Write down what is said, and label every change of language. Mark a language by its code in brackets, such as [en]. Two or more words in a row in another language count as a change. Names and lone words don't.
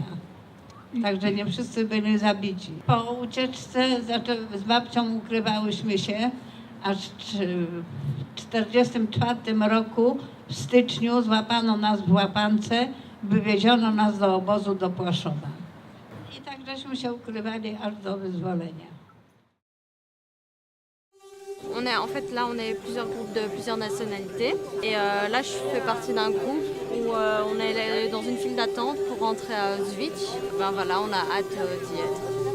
[pl] Także nie wszyscy byli zabici. Po ucieczce z babcią ukrywałyśmy się, aż w 1944 roku w styczniu złapano nas w łapance, wywieziono nas do obozu do Płaszowa. I tak żeśmy się ukrywali aż do wyzwolenia. [fr] En fait là on est plusieurs groupes de plusieurs nationalités et là je fais partie d'un groupe où on est dans une file d'attente pour rentrer à Auschwitz. Ben voilà, on a hâte d'y être.